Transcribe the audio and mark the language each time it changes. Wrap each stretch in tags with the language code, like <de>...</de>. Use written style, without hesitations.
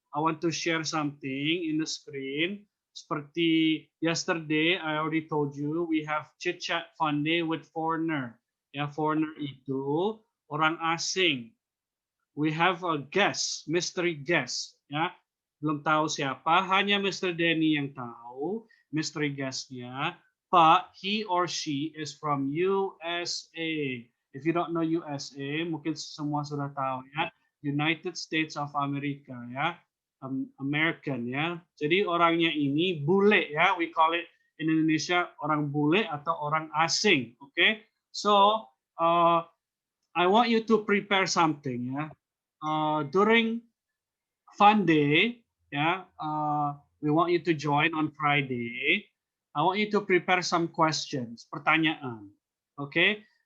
<en>I want to share something in the screen.</en> <id>Seperti</id> <en>yesterday, I already told you we have chit chat fun day with foreigner.</en> <id>Ya, foreigner itu orang asing.</id> <en>We have a guest, mystery guest.</en> <id>Ya, belum tahu siapa, hanya Mr.</id> <en>Denny</en> <id>yang tahu mystery guestnya.</id> <en>But he or she is from USA. If you don't know USA,</en> <id>mungkin semua sudah tahu ya.</id> <en>United States of America ya.</en> <id>American ya. Jadi orangnya ini bule ya.</id> <en>We call it in Indonesia</en> <id>orang bule atau orang asing.</id> <en>Oke. Okay? So I want you to prepare something ya. During fun day, yeah, we want you to join on Friday. I want you to prepare some questions, pertanyaan, okay?</en>